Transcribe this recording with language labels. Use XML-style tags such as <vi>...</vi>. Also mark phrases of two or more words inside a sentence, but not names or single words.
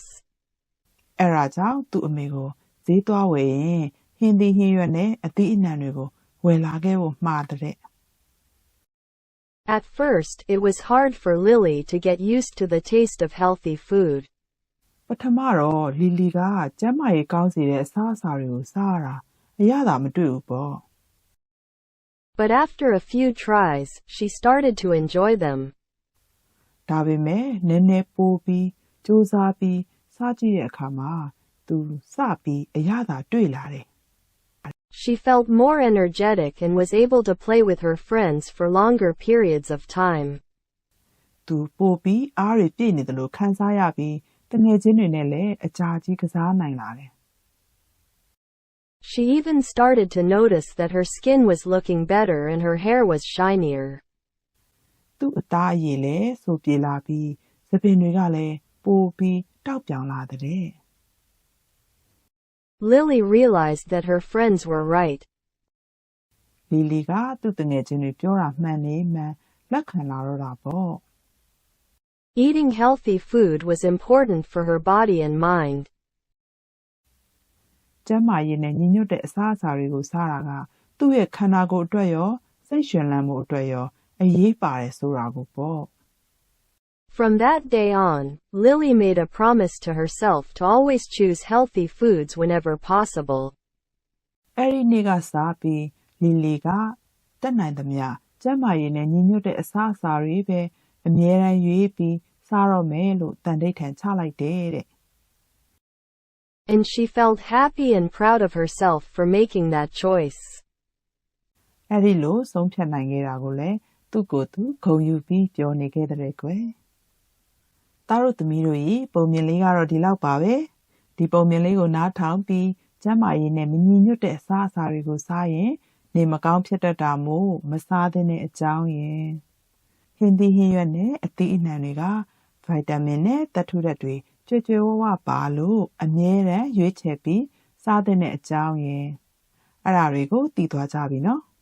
<my>အဲ့ဒါကြောင့်သူ့အမေကိုဈေးသွားဝယ်ရင်ဟင်းသီးဟင်းရွက်နဲ့အသီးအနှံတွေကိုဝယ်လာခဲ့ဖို့မှာတဲ့</my> <en>At first, it was hard for Lily to get used to the taste of healthy food.</en> <my>ပထမတော့လီလီကကျန်းမာရေးကောင်းစေတဲ့အစားအစာတွေကိုစားရတာအရသာမတွေ့ဘူးပေါ့</my> <en>But after a few tries, she started to enjoy them.</en> <my>ဒါပေမဲ့နည်းနည်းပိုပြီးစူးစမ်းပြီးစားကြည့်တဲ့အခါမှာသူစပြီးအရသာတွေ့လာတယ်</my> <en>She felt more energetic and was able to play with her friends for longer periods of time.</en> <my>သူပိုပြီးအားရပြည့်နေတယ်လို့ခံစားရပြီးတငယ်ချင်းတွေနဲ့လည်းအကြာကြီးကစားနိုင်လာတယ်</my> <en>She even started to notice that her skin was looking better and her hair was shinier.</en> <my>သူ့အသားအရည်လည်းဆိုပြေလာပြီးသပင်တွေကလည်းပိုပြီးတောက်ပြောင်လာတဲ့</my> <en>Lily realized that her friends were right.</en> <my>လီလီကသူ့တငယ်ချင်းတွေပြောတာမှန်နေမှန်လက်ခံလာတော့တာပေါ့</my> <en>Eating healthy food was important for her body and mind.</en> <my>ကျန်းမာရေးနဲ့ညီညွတ်တဲ့အစားအစာတွေကိုစားတာကသူ့ရဲ့ခန္ဓာကိုယ်အတွက်ရောစိတ်ရှင်လန်းမှုအတွက်ရောအရေးပါတယ်ဆိုတာကိုပေါ့</my> <en>From that day on, Lily made a promise to herself to always choose healthy foods whenever possible.</en> <my>အဲ့ဒီနေ့ကစပြီးလီလီကတက်နိုင်သမျှကျန်းမာရေးနဲ့ညီညွတ်တဲ့အစားအစာတွေပဲအမြဲတမ်းရွေးပြီးစားတော့မယ်လို့တန်တိတ်ထန်ချလိုက်တယ်တဲ့</my> <en>And she felt happy and proud of herself for making that choice.</en> <my>အဲ့ဒီလိုဆုံးဖြတ်နိုင်ခဲ့တာကိုလည်းသူ့ကိုယ်သူဂုဏ်ယူပြီးပြောနေခဲ့တဲ့ကွယ်သားတို့သမီးတို့ဤပုံ မြင်လေးကတော့ဒီလောက်ပါပဲဒီပုံမြင်လေးကိုနားထောင်ပြီးကျန်းမာရေးနဲ့မညီညွတ်တဲ့အစားအစာတွေကိုစားရင်နေမကောင်းဖြစ်တတ်တာမို့မစားသင့်တဲ့အကြောင်းရယ်ဟင်းသီးဟင်းရွက်နဲ့အသီးအနှံတွေကဗိုက်တာမင်နဲ့သတ္တုဓာတ်တွေကြွယ်ကြွယ်ဝဝပါလို့အမြဲတမ်းရွေးချယ်ပြီးစားသင့်တဲ့အကြောင်းရယ်အဲ့ဒါတွေကိုသိသွားကြပြီနော်</my>